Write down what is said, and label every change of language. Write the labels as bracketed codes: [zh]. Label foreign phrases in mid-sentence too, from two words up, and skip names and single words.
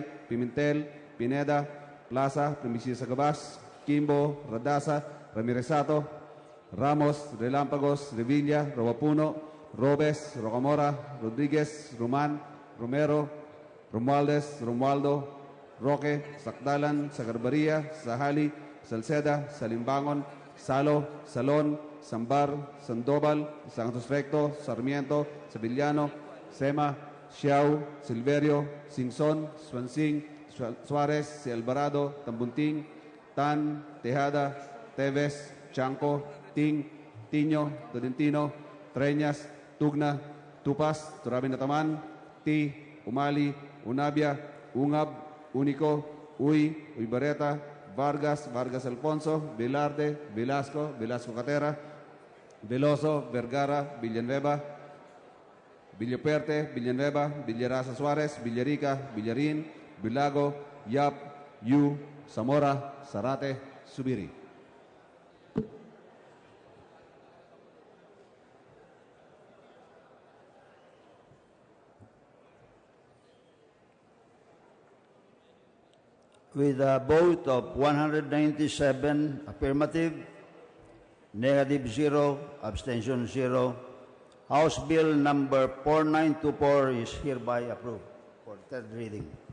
[en] Pimentel, Pineda, Plaza, Primicia Gabas, Kimbo, Radasa, Ramiresato, Ramos, Relámpagos, Revilla, Robapuno, Robes, Rocamora, Rodríguez, Román, Romero, Romualdez, Romualdo, Roque, Sakdalan, Sagarbaria, Sahali, Salceda, Salimbangon, Salo, Salón, Sambar, Sandoval, Santos Recto, Sarmiento, Sevillano, Sema, Xiao, Silverio, Singson, Swansing, Suarez, Alvarado, Tambunting, Tan, Tejada, Teves, Chanco, Ting, Tiño, Tolentino, Treñas, Tugna, Tupas, Turabinataman, Ti, Umali, Unabia, Ungab, Único, Uybareta, Vargas, Vargas Alfonso, Velarde, Velasco, Velasco Catera, Veloso, Vergara, Villanueva, Villaperte, Villanueva, Villarasa Suárez, Villarica, Villarín, Vilago, Yap, Yu, Zamora, Zarate, Subiri. With a vote of 197 affirmative, negative 0, abstention 0, House Bill number 4924 is hereby approved for third reading.